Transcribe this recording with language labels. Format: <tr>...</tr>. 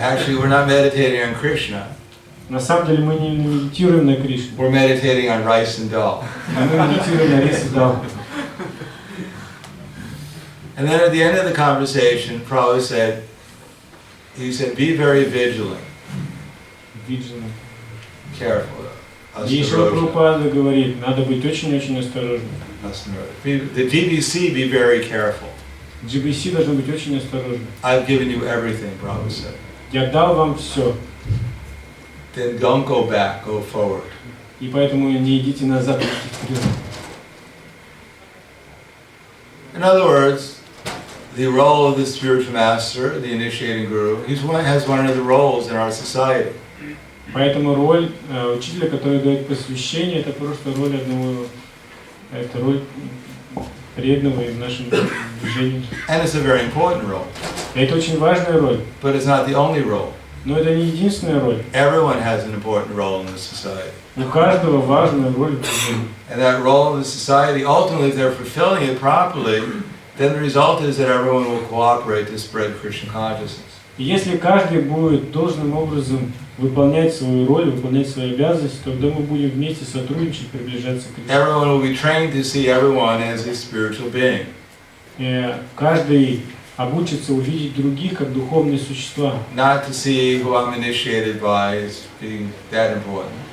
<en>Actually, we're not meditating on Krishna.</en> <ru>На самом деле мы не медитируем на Кришну,</ru> <en>We're meditating on rice and dal.</en> <ru>а мы медитируем на рис и дал.</ru> <en>And then at the end of the conversation, Prabhupada said, he said, be very vigilant,</en> <ru>Виджина.</ru> <en>careful.</en> <ru>И Шрила Прабхупада говорит, надо быть очень-очень осторожным.</ru> <en>The GBC, be very careful.</en> <ru>GBC должны быть очень осторожны.</ru> <en>I've given you everything, Prabhupada said.</en> <ru>Я дал вам все,</ru> <en>Then don't go back, go forward.</en> <ru>и поэтому не идите назад, идите вперед.</ru> <en>In other words, the role of the spiritual master, the initiating guru, has one of the roles in our society.</en> <ru>Поэтому роль учителя, который дает посвящение, это просто роль одного, это роль преданного в нашем движении.</ru> <en>And it's a very important role.</en> <ru>И это очень важная роль.</ru> <en>But it's not the only role.</en> <ru>Но это не единственная роль.</ru> <en>Everyone has an important role in the society.</en> <ru>У каждого важная роль в движении.</ru> <en>And that role in the society, ultimately, if they're fulfilling it properly, then the result is that everyone will cooperate to spread Krishna consciousness.</en> <ru>И если каждый будет должным образом выполнять свою роль, выполнять свои обязанности, тогда мы будем вместе сотрудничать, приближаться к Кришне.</ru> <en>Everyone will be trained to see everyone as a spiritual being.</en> <ru>Каждый обучится увидеть других как духовные существа.</ru> <en>Not to see who I'm initiated by as being that important.</en>